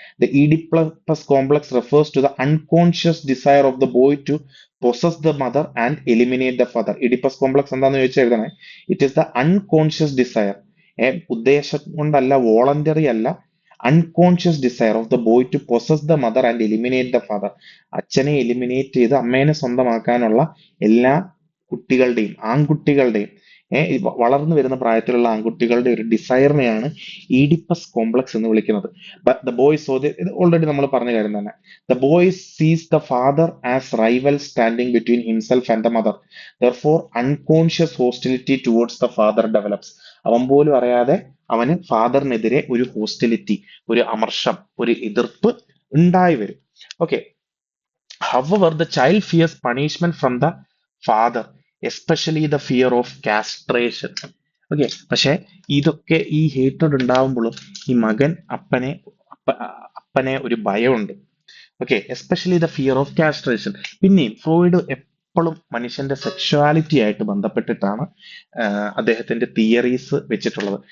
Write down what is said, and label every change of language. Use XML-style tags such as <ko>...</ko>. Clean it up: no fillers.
<en>The Oedipus complex refers to the unconscious desire of the boy to possess the mother and eliminate the father. Oedipus complex</en> <ml>എന്താന്ന് ചോദിച്ചാൽ എഴുതണേ.</ml> <en>it is the unconscious desire,</en> <ml>ഉദ്ദേശം കൊണ്ടല്ല, voluntary അല്ല,</ml> <en>Unconscious desire of the boy to possess the mother and eliminate the father.</en> <ml>അച്ഛനെ eliminate ചെയ്ത് അമ്മേനെ സ്വന്തമാക്കാനുള്ള എല്ലാ കുട്ടികളുടെയും, ആൺകുട്ടികളുടെയും വളർന്നു വരുന്ന പ്രായത്തിലുള്ള ആൺകുട്ടികളുടെ ഒരു ഡിസയറിനെയാണ് ഈഡിപ്പസ് കോംപ്ലക്സ് എന്ന് വിളിക്കുന്നത്.</ml> <en>the boys</en> <ml>ഇത് ഓൾറെഡി നമ്മൾ പറഞ്ഞ കാര്യം തന്നെ.</ml> <en>The boys sees the father as rival standing between himself and the mother. Therefore unconscious hostility towards the father develops.</en> <ml>അവൻ പോലും അറിയാതെ അവന് ഫാദറിനെതിരെ ഒരു ഹോസ്റ്റിലിറ്റി, ഒരു അമർഷം, ഒരു എതിർപ്പ് ഉണ്ടായി വരും. Okay.</ml> <en>However, the child fears punishment from the father, especially the fear of castration. Okay.</en> <ml>പക്ഷെ ഇതൊക്കെ ഈ ഹേറ്റഡ് ഉണ്ടാവുമ്പോഴും ഈ മകൻ അപ്പനെ ഒരു ഭയമുണ്ട്. Okay.</ml> <en>Especially the fear of castration.</en> <ml>പിന്നെയും ഫ്രോയിഡ് എപ്പോഴും മനുഷ്യന്റെ സെക്ഷുവാലിറ്റി ആയിട്ട് ബന്ധപ്പെട്ടിട്ടാണ് അദ്ദേഹത്തിന്റെ തിയറീസ് വെച്ചിട്ടുള്ളത്.</ml>